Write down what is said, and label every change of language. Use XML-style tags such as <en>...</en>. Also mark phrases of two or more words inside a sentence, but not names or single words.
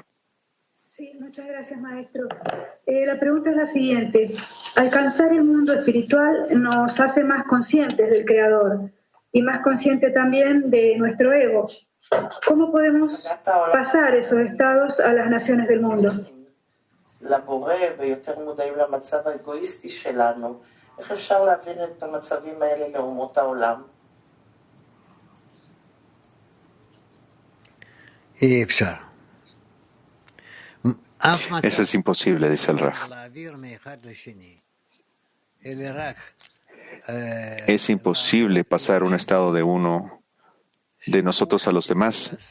<es>Sí, muchas gracias, maestro. La pregunta es la siguiente. Alcanzar el mundo espiritual nos hace más conscientes del Creador y más conscientes también de nuestro ego. ¿Cómo podemos pasar esos estados a las naciones del mundo?</es> <he>לבורא ויותר מודעים למצב האגואיסטי שלנו. איך אפשר להעביר את המצבים האלה לאומות העולם?</he> <es>Eso es imposible, dice el Rav. Es imposible pasar un estado de nosotros a los demás.</es>